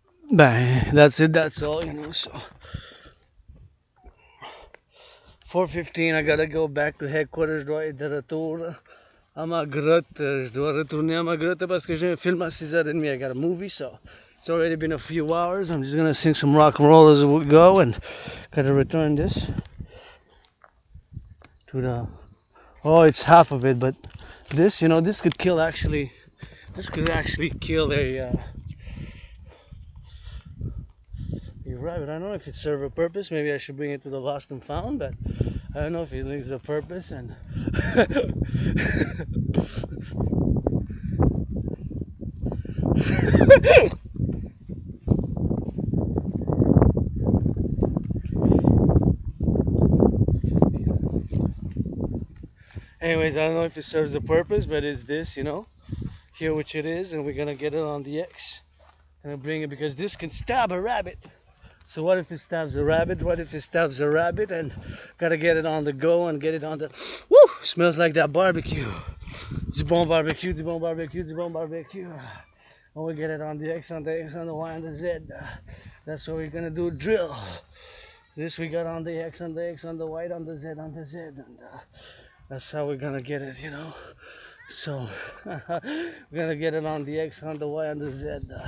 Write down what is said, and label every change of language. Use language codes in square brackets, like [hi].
[en] Ben, that's it, that's all, you know, so. 4:15, I gotta go back to headquarters, je dois être de retour à ma grotte. [fr] Je dois retourner à ma grotte parce que j'ai un film à 6h30. [en] I got a movie, so it's already been a few hours. I'm just gonna sing some rock and roll as we go, and gotta return this to the. Oh, it's half of it, but this, you know, this could actually kill a rabbit. I don't know if it serves a purpose. Maybe I should bring it to the lost and found, but I don't know if it needs a purpose. And anyways, I don't know if it serves a purpose, but it's this, you know, here which it is, and we're gonna get it on the X and bring it because this can stab a rabbit. So what if it stabs a rabbit? What if it stabs a rabbit? And gotta get it on the go and get it on the. Woo! Smells like that barbecue. [fr] Du bon barbecue, du bon barbecue, du bon barbecue. [en] And we get it on the X, on the X, on the Y, on the Z. That's what we're gonna do. Drill. This we got on the X, on the X, on the Y, on the Z, on the Z. And that's how we're gonna get it, you know. So we're gonna get it on the X, on the Y, on the Z.